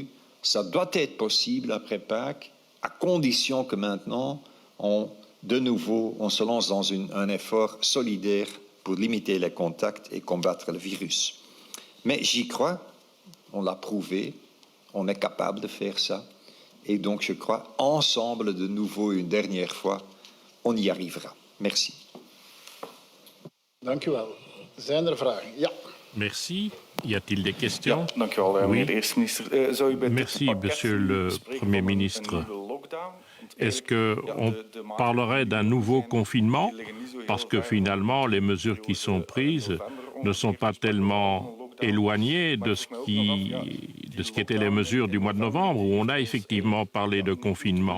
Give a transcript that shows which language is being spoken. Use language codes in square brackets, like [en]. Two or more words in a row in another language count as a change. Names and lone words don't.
[fr] Ça doit être possible après Pâques, à condition que maintenant, on se lance dans un effort solidaire pour limiter les contacts et combattre le virus. Mais j'y crois, on l'a prouvé, on est capable de faire ça. Et donc, je crois, ensemble, de nouveau, une dernière fois, on y arrivera. Merci. [nl] Dank u wel. Zijn er vragen? Ja. [fr] Merci. Y a-t-il des questions? Oui. Merci, Monsieur le Premier ministre. Est-ce qu'on parlerait d'un nouveau confinement? Parce que finalement, les mesures qui sont prises ne sont pas tellement éloignées de ce qui étaient les mesures du mois de novembre, où on a effectivement parlé de confinement.